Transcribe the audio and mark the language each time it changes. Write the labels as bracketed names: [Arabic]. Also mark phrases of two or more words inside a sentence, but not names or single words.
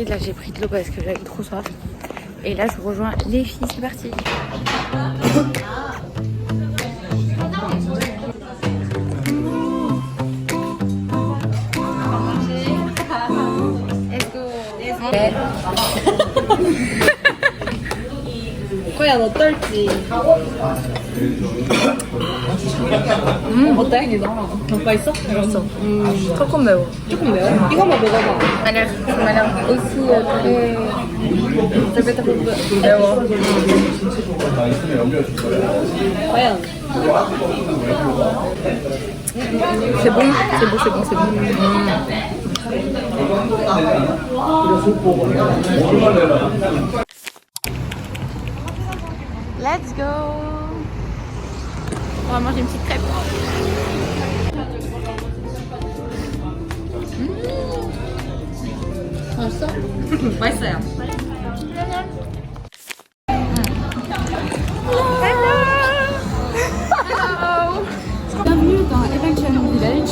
[French] Là, j'ai pris de l'eau parce que j'avais trop soif. Et là, je rejoins les filles. C'est parti. [English] Let's go. [Korean] 거야 너 떨지? 어때? 맛있어? 맛있어. 조금 매워. 조금 매워? 이거만 먹어봐. [French] Ça m'a l'air aussi très... Ça peut être un peu [Korean] 매워. 과연? [French] C'est bon, c'est bon, c'est bon, c'est bon. [English] Let's go. [French] On va manger une petite crêpe. [Korean] 맛있어요. [French] Bienvenue dans Evangeline Village.